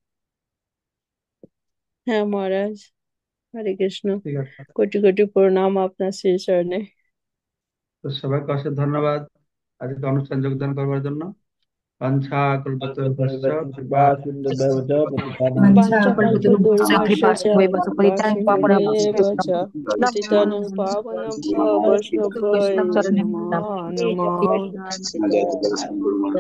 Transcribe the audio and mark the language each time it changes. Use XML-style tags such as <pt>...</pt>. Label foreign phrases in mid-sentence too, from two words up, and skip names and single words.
<bn>হ্যাঁ মহারাজ, হরে কৃষ্ণ। ঠিক আছে, কোটি কোটি প্রণাম আপনার শ্রী চরণে। তো সবাইকে অশেষ ধন্যবাদ আজকে অনুষ্ঠান যোগদান করবার জন্য।</bn> <sa>वाञ्छा कल्पतरुभ्यश्च कृपा वाञ्छाकल्पतरुभ्यश्च कृपा Mancha सिन्धुभ्यश्च च पतितानां पावनेभ्यो वैष्णवेभ्यो नमो नमः।</sa>